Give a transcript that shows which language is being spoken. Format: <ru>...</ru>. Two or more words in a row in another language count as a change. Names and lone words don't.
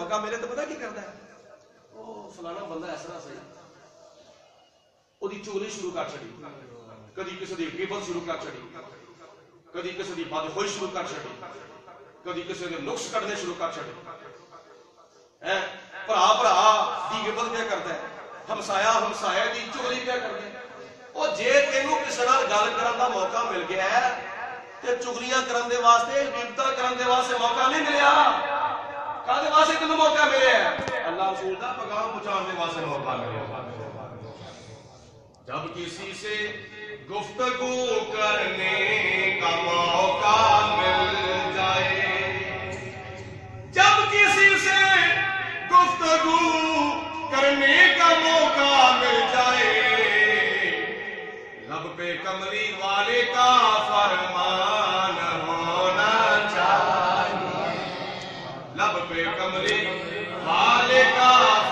<ur>موقع ملے تو پتہ کی کرتا ہے، وہ فلانا بندہ ایسا نہ صحیح وہ چگلی شروع کر چڑی، کدی کسی کی غیبت شروع کر چڑی، کدی کسی کی بدخوئی شروع کر چڑی، کدی کسی کے نقص کٹنے شروع کر چڑے،</ur> <pa>بھرا بھرا دی غیبت</pa> <ur>کیا کرتا ہے،</ur> <pa>ہمسایا ہمسایا دی چگلی</pa> <ur>کیا کرتا ہے۔</ur> <pa>وہ جے تینوں کسی نال گل کرن دا موقع مل گیا ہے تے چگلیاں کرن دے واسطے غیبتاں کرن دے واسطے موقع نہیں ملیا، کدے واسطے تینوں موقع ملیا ہے؟ اللہ رسول دا پیغام پہنچانے دے واسطے موقع ملیا۔</pa> <ur>جب کسی سے گفتگو کرنے کا موقع مل جائے، جب کسی سے گفتگو کرنے کا موقع مل جائے، لب پہ کملی والے کا فرمان ہونا چاہیے، لب پہ کملی والے کا</ur>